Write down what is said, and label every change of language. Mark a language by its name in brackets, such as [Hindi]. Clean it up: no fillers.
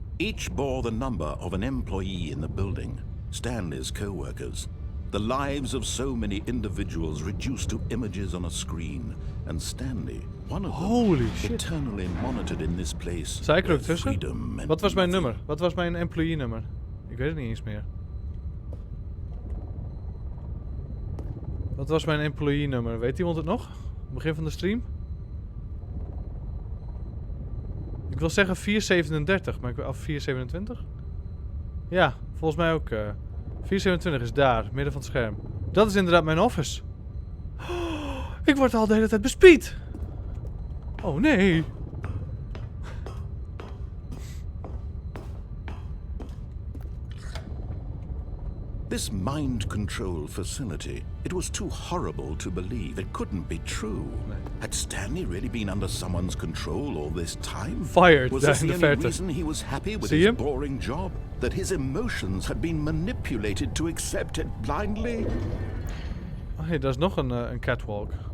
[English] Each bore the number of an employee in the building, Stanley's co-workers. The lives of so many individuals reduced to images on a screen, and Stanley, one of them, eternally monitored in this place. [Dutch] Sta ik er ook tussen? Wat was mijn nummer? Wat was mijn employee nummer? Ik weet het niet eens meer. Wat was mijn employee nummer? Weet iemand het nog? Begin van de stream? Ik wil zeggen 437, maar ik wil af 427? Ja, volgens mij ook. 427 is daar, midden van het scherm. Dat is inderdaad mijn office. Oh, ik word al de hele tijd bespied. Oh nee. [English] This mind control facility, it was too horrible to believe. It couldn't be true. Had Stanley really been under someone's control all this time? Fired. Was this the only reason he was happy with his boring job? That his emotions had been manipulated to accept it blindly? [Dutch] Oh hey, daar is nog een catwalk.